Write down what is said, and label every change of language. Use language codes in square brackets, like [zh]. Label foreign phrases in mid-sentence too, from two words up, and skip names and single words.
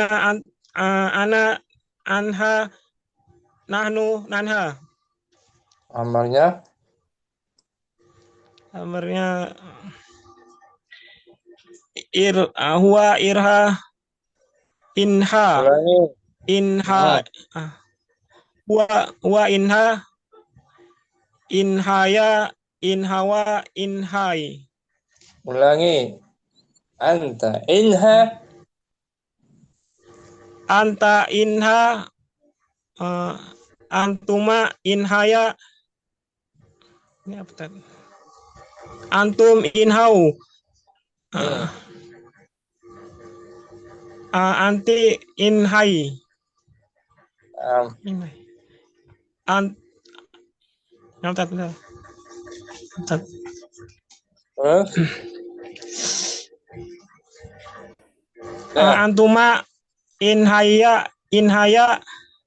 [ar] أنا أنهى. نحن ننهى. [id] Amarnya [ar] هو إرها. انهَ. هو انهَ. انهيا. انهوا. انهي. ulangi. أنت انهَ. أنت انهَ. أنتما انهيا. [id] Ini apa tadi? [ar] أنتم انهوا. أنتِ انهي. أنتما انهيا.